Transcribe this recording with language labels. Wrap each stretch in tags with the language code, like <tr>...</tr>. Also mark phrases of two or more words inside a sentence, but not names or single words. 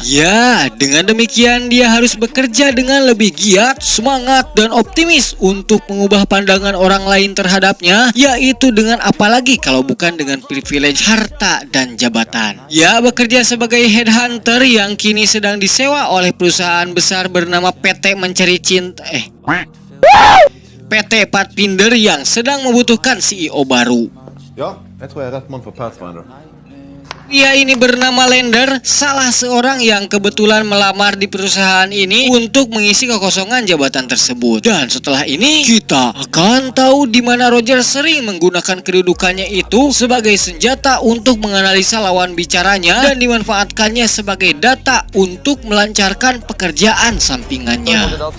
<id>Ya, dengan demikian dia harus bekerja dengan lebih giat, semangat, dan optimis untuk mengubah pandangan orang lain terhadapnya, yaitu dengan apalagi kalau bukan dengan privilege harta dan jabatan. Ya, bekerja sebagai headhunter yang kini sedang disewa oleh perusahaan besar bernama PT Mencari Cinta PT Pathfinder yang sedang membutuhkan CEO baru.</id> <no>Ja, jeg tror jeg er rett mann for Pathfinder.</no> <id>Pria ini bernama Lender, salah seorang yang kebetulan melamar di perusahaan ini untuk mengisi kekosongan jabatan tersebut. Dan setelah ini kita akan tahu di mana Roger sering menggunakan kedudukannya itu sebagai senjata untuk menganalisa lawan bicaranya dan dimanfaatkannya sebagai data untuk melancarkan pekerjaan sampingannya.</id>